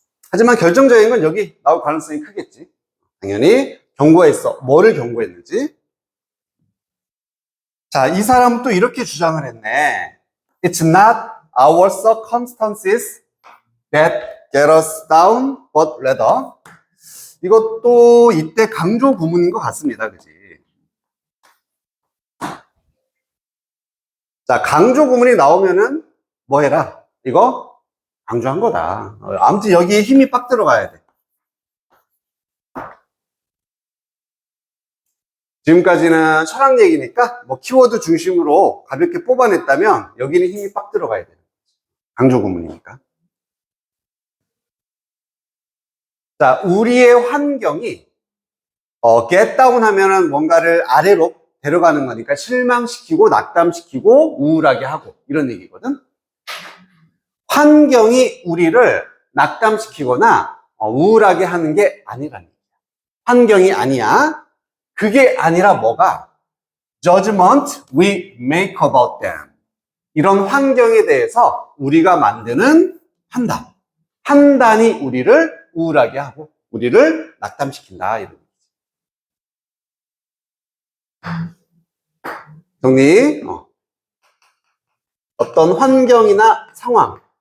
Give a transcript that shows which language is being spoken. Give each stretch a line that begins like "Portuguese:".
Korean: 하지만 결정적인 건 여기 나올 가능성이 크겠지. 당연히 경고했어. 뭐를 경고했는지. 자, 이 사람은 또 이렇게 주장을 했네.
English: It's not our circumstances that get us down, but rather.
Korean: 이것도 이때 강조 구문인 것 같습니다. 그지? 자, 강조 구문이 나오면은 뭐 해라? 이거 강조한 거다. 아무튼 여기에 힘이 빡 들어가야 돼. 지금까지는 철학 얘기니까 뭐 키워드 중심으로 가볍게 뽑아냈다면 여기는 힘이 빡 들어가야 돼요. 강조 구문이니까. 자, 우리의 환경이 get down 하면은 뭔가를 아래로 데려가는 거니까 실망시키고 낙담시키고 우울하게 하고 이런 얘기거든. 환경이 우리를 낙담시키거나 우울하게 하는 게 아니라는 얘기야. 환경이 아니야. 그게 아니라 뭐가?
English: Judgment we make about them.
Korean: 이런 환경에 대해서 우리가 만드는 판단. 판단이 우리를 우울하게 하고 우리를 낙담시킨다. 이런 얘기지. 정리. 어떤 환경이나 상황.